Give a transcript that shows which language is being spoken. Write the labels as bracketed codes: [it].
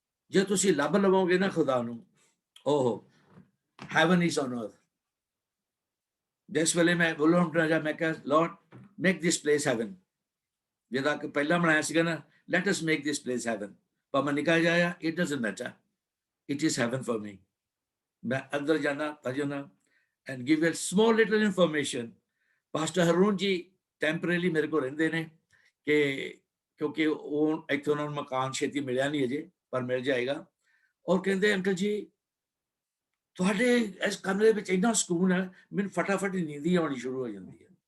[pa] ਜੇ ਤੁਸੀਂ ਲੱਭ ਲਵੋਗੇ ਨਾ ਖੁਦਾ ਨੂੰ, ਓਹ [en] heaven is on earth। [pa] ਜਿਸ ਵੇਲੇ ਮੈਂ ਬੋਲਣ ਜਾ, ਮੈਂ ਕਿਹਾ [en] Lord make this place heaven, [pa] ਜਿਹਦਾ ਕਿ ਪਹਿਲਾਂ ਬਣਾਇਆ ਸੀਗਾ ਨਾ, [en] let us make this place heaven। [pa] ਭਾਵੇਂ ਨਿਕਲ ਜਾਇਆ, [en] it doesn't matter, it is heaven for me। [pa] ਮੈਂ ਅੰਦਰ ਜਾਣਾ ਭਜਨਾ [en] and give a small little information। [pa] Pastor Haroon ਜੀ ਟੈਂਪਰੇਰੀ ਮੇਰੇ ਕੋਲ ਰਹਿੰਦੇ ਨੇ, ਕਿ ਕਿਉਂਕਿ ਉਹ ਇੱਥੇ ਉਹਨਾਂ ਨੂੰ ਮਕਾਨ ਛੇਤੀ ਮਿਲਿਆ ਨਹੀਂ ਅਜੇ, ਪਰ ਮਿਲ ਜਾਏਗਾ। ਔਰ ਕਹਿੰਦੇ ਅੰਕਲ ਜੀ ਤੁਹਾਡੇ ਇਸ ਕਮਰੇ ਵਿੱਚ ਇੰਨਾ ਸਕੂਨ ਹੈ, ਮੈਨੂੰ ਫਟਾਫਟ ਨੀਂਦ ਹੀ ਆਉਣੀ ਸ਼ੁਰੂ ਹੋ ਜਾਂਦੀ ਹੈ।